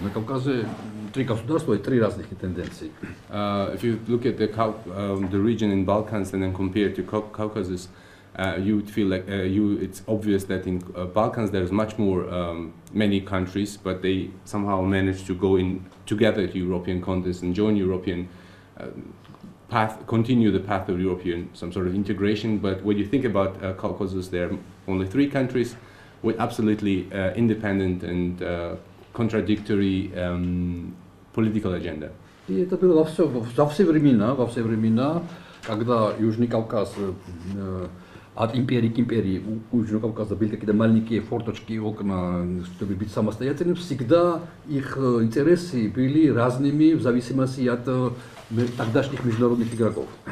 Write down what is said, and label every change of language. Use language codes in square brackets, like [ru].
[ru] На Кавказе три государства и три разных тенденции. [en] If you look at the region in Balkans and then compare it to Caucasus, you would feel like it's obvious that in Balkans there's much more many countries, but they somehow managed to go in together to European context and join European path, continue the path of European some sort of integration. But when you think about Caucasus, there are only three countries with absolutely independent and contradictory political agenda. [ru] И это было во все времена, когда Южный Кавказ от империи к империи, у Южного Кавказа были какие-то маленькие форточки, окна, чтобы быть самостоятельным, всегда их интересы были разными в зависимости от тогдашних международных игроков.